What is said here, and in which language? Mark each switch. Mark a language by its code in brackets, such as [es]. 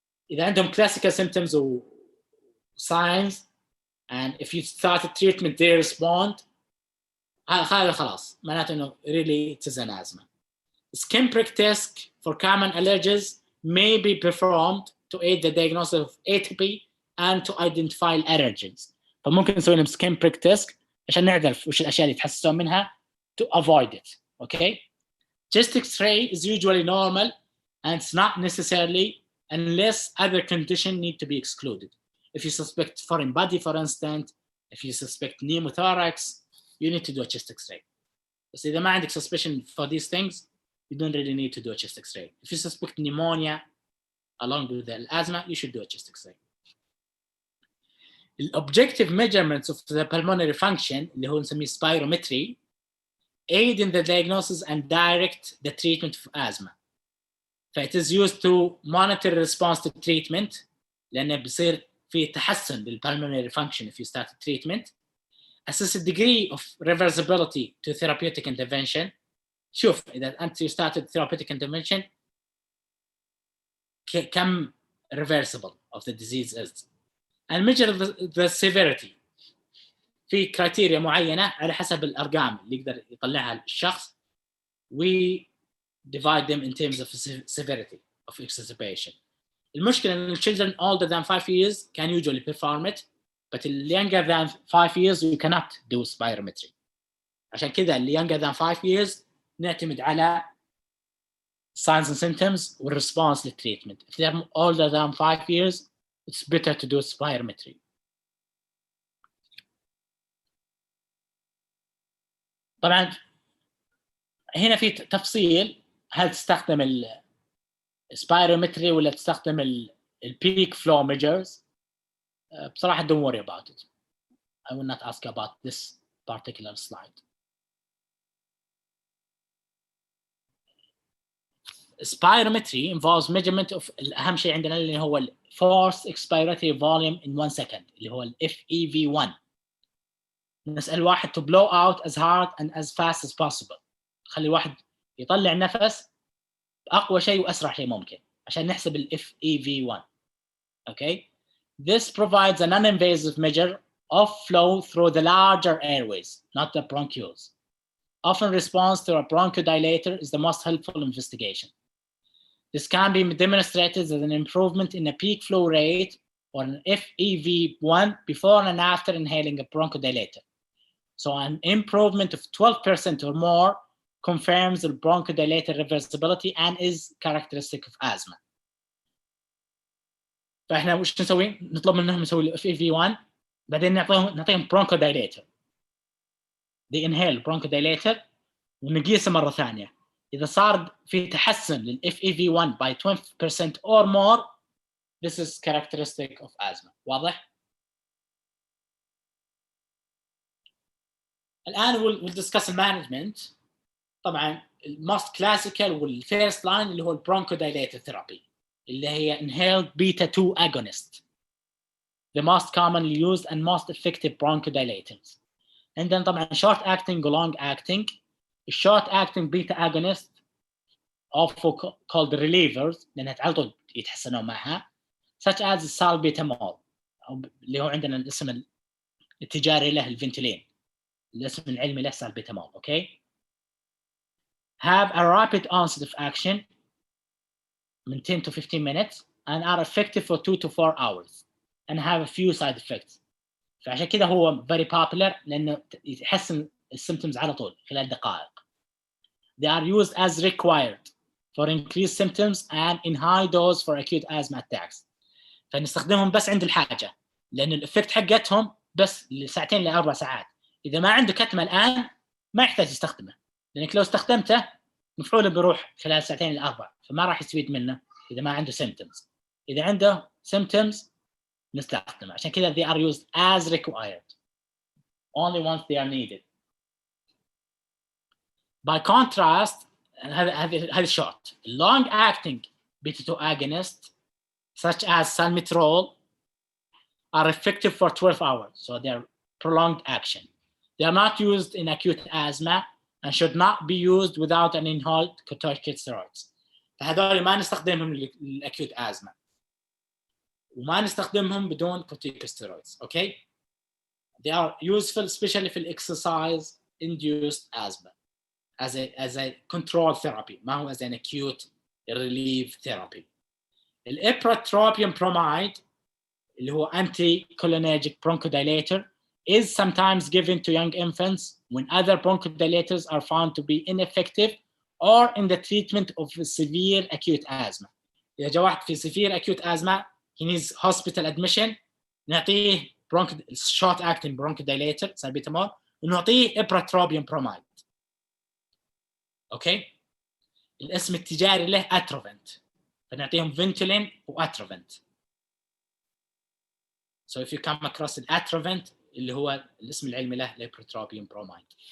[ar] إذا عندهم [en] classical symptoms or signs, and if you start a treatment, they respond, [ar] هذا خلاص معناته إنه [en] really it is an asthma. Skin prick test for common allergies may be performed to aid the diagnosis of atopy and to identify allergens. [ar] فممكن نسوي لهم skin prick test عشان نعرف وش الأشياء اللي يتحسسون منها [en] to avoid it. Okay? Chest X-ray is usually normal, and it's not necessarily unless other conditions need to be excluded. If you suspect foreign body, for instance, if you suspect pneumothorax, you need to do a chest X-ray. So [ar] إذا ما عندك [en] suspicion for these things, you don't really need to do a chest X-ray. If you suspect pneumonia along with the asthma, you should do a chest X-ray. The objective measurements of the pulmonary function, [ar] اللي هو نسميه [en] spirometry, aid in the diagnosis and direct the treatment of asthma. It is used to monitor response to treatment, [ar] لأنه بصير في تحسن [en] بالpulmonary function if you start treatment. Assess the degree of reversibility to therapeutic intervention. [ar] شوف إذا أنت [en] you started therapeutic intervention كم reversible of the disease is. And measure the severity. [ar] في كرايتيريا معينة على حسب الأرقام اللي يقدر يطلعها الشخص. [en] We divide them in terms of severity of exacerbation. [ar] المشكلة إن [en] children older than 5 years can usually perform it, but younger than 5 years you cannot do spirometry. [ar] عشان كذا اللي [en] younger than 5 years [ar] نعتمد على [en] signs and symptoms والresponse للtreatment. If they're older than 5 years, it's better to do spirometry. [ar] طبعا هنا في تفصيل، هل تستخدم السبيرومتري ولا تستخدم البيك فلو measures. بصراحة [en] don't worry about it. I will not ask about this particular slide. Spirometry involves measurement of [ar] الأهم شيء عندنا اللي هو ال [en] forced expiratory volume in 1 second [ar] اللي هو ال [en] FEV1. [ar] نسأل واحد [en] to blow out as hard and as fast as possible. [ar] خلي واحد يطلع نفس بأقوى شيء وأسرع شيء ممكن عشان نحسب ال FEV1. [en] Okay? This provides a non-invasive measure of flow through the larger airways, not the bronchioles. Often response to a bronchodilator is the most helpful investigation. This can be demonstrated as an improvement in the peak flow rate or an FEV1 before and after inhaling a bronchodilator. So an improvement of 12% or more confirms the bronchodilator reversibility and is characteristic of asthma. [ar] فاحنا وش نسوي؟ نطلب منهم يسوي FEV1 بعدين نعطيهم bronchodilator. [en] they inhale bronchodilator [ar] ونقيسه مرة ثانية. إذا صار في تحسن لل [en] FEV1 by 20% or more, this is characteristic of asthma. [ar] واضح؟ الآن [en] we'll discuss [ar] المانجمنت. طبعا [en] most classical والفيرست line اللي هو البرونكودايليتر ثيرابي اللي هي inhaled beta 2 agonist, the most commonly used and most effective bronchodilators. [ar] عندنا طبعا short acting و long acting. [en] short acting beta agonist also called relievers [ar] لأنها على طول يتحسنون معها, such as salbutamol اللي هو عندنا الاسم التجاري له الفنتلين, الاسم العلمي له salbutamol. [en] okay, have a rapid onset of action [ar] من [en] 10 to 15 minutes and are effective for 2 to 4 hours and have a few side effects. [ar] فعشان كذا هو [en] very popular [ar] لأنه يحسن السيمتومز على طول خلال دقائق. [en] They are used as required for increased symptoms and in high dose for acute asthma attacks. [ar] فنستخدمهم بس عند الحاجة لأن الإفكت حقتهم بس لساعتين ل4 ساعات. إذا ما عنده كتمة الآن ما يحتاج يستخدمه لأنك لو استخدمته مفعوله بيروح خلال ساعتين ل4 فما راح يستفيد منه إذا ما عنده symptoms. إذا عنده symptoms نستخدمه. عشان كذا [en] they are used as required only once they are needed. By contrast, [ar] هذا [en] short. Long acting beta 2 agonists such as salmeterol are effective for 12 hours, so they're prolonged action. They are not used in acute asthma and should not be used without an inhaled corticosteroids. [ar] فهذول ما نستخدمهم للأكيوت asthma وما نستخدمهم بدون corticosteroids. [en] Okay, they are useful especially في exercise induced asthma as a control therapy, [ar] ما هو [en] as an acute relief therapy. الإبراتروبيوم bromide اللي هو anticholinergic bronchodilator is sometimes given to young infants when other bronchodilators are found to be ineffective or in the treatment of severe acute asthma. [ar] إذا جاء واحد في [en] severe acute asthma he needs hospital admission [ar] نعطيه [en] short acting bronchodilator salbutamol ونعطيه ipratropium bromide. [ar] اوكي, الاسم التجاري له اتروفنت فنعطيهم فنتولين واتروفنت. [en] So if you come across [ar] الاتروفنت اللي هو الاسم العلمي له ليبروتروبيوم برومايد.